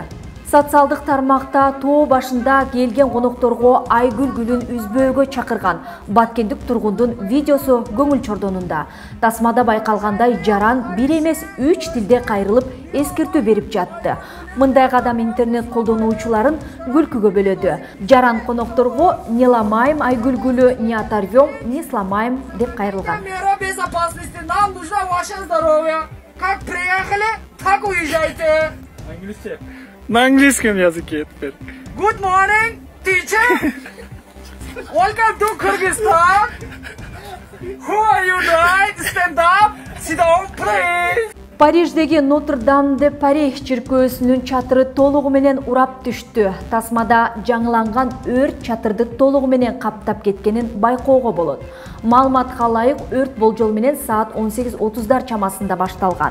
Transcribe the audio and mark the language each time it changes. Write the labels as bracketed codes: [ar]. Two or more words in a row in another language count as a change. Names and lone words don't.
[ky] Социалдык тармакта тоо башында келген конокторго Айгүл гүлүн үзбөөгө чакырган баткендик тургундун видеосу көңүл чордонунда. Тасмада байкалгандай жаран бир эмес 3 тилде кайрылып эскертүү берип жатты. Мындай кадам интернет колдонуучуларын күлкүгө бөлөдү. Жаран конокторго [ru] "Не ломаем [ky] Айгүл гүлү, [ru] не оторвем, не сломаем" [ky] деп кайрылган. [ru] Мера безопасности, нам нужно ваше здоровье. Как приехали, так уезжайте. Английский. На английском языке теперь. [en] Good morning, teacher. Welcome to Kyrgyzstan. Who are you tonight? Stand up. Sit down, please. [ky] Париждеги Нотр-Дам-де-Пари чиркөөсүнүн чатыры толугу менен урап түштү. Тасмада жаңыланган өрт чатырды толугу менен каптап кеткенин байкоого болот. Маалыматка ылайык, өрт болжол менен саат 18:30 чамасында башталган.